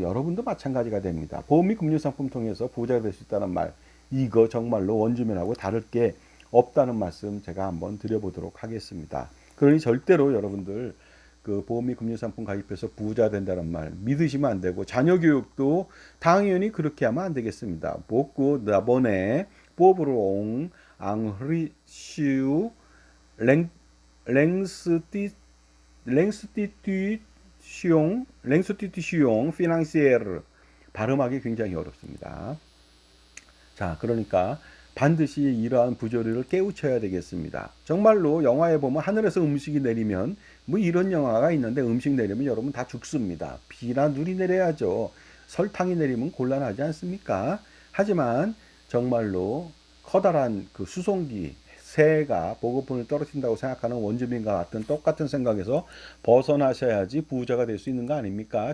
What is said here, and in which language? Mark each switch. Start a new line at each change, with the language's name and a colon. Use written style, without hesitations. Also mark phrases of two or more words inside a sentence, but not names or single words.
Korean: 여러분도 마찬가지가 됩니다. 보험 및 금융상품 통해서 부자가 될 수 있다는 말, 이거 정말로 원주민하고 다를 게 없다는 말씀 제가 한번 드려보도록 하겠습니다. 그러니 절대로 여러분들 그 보험 및 금융상품 가입해서 부자 된다는 말 믿으시면 안 되고, 자녀 교육도 당연히 그렇게 하면 안 되겠습니다.
French: beaucoup d'abonnés pauvres enrichis l'institution financière.
Korean: 발음하기 굉장히 어렵습니다. 자, 그러니까 반드시 이러한 부조리를 깨우쳐야 되겠습니다. 정말로 영화에 보면 하늘에서 음식이 내리면, 뭐 이런 영화가 있는데 음식 내리면 여러분 다 죽습니다. 비나 눈이 내려야죠. 설탕이 내리면 곤란하지 않습니까? 하지만 정말로 커다란 그 수송기, 세가 보급분을 떨어진다고 생각하는 원주민과 같은 똑같은 생각에서 벗어나셔야지 부자가 될 수 있는 거 아닙니까?